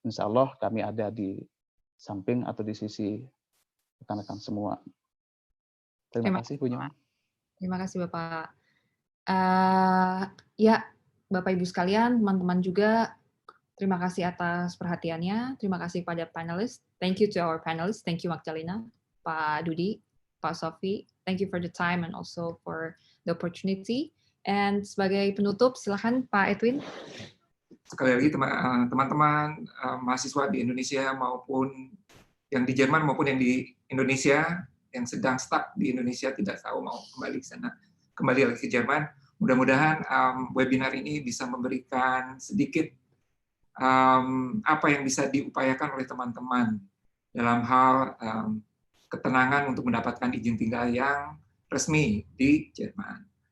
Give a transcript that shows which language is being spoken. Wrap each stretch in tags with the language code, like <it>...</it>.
<id>Insya Allah kami ada di samping atau di sisi rekan-rekan semua. Terima kasih Bu Nyoman. Terima kasih Bapak. Ya, Bapak Ibu sekalian, teman-teman juga, terima kasih atas perhatiannya. Terima kasih pada panelis.</id> <en>Thank you to our panelists. Thank you Magdalena, Pak Dudi, Pak Sofi. Thank you for the time and also for the opportunity.</en> <id>And sebagai penutup, silakan Pak Edwin. Sekali lagi teman-teman mahasiswa di Indonesia maupun yang di Jerman maupun yang di Indonesia yang sedang stuck di Indonesia, tidak tahu mau kembali ke sana, kembali lagi ke Jerman. Mudah-mudahan webinar ini bisa memberikan sedikit apa yang bisa diupayakan oleh teman-teman dalam hal ketenangan untuk mendapatkan izin tinggal yang resmi di Jerman.</id>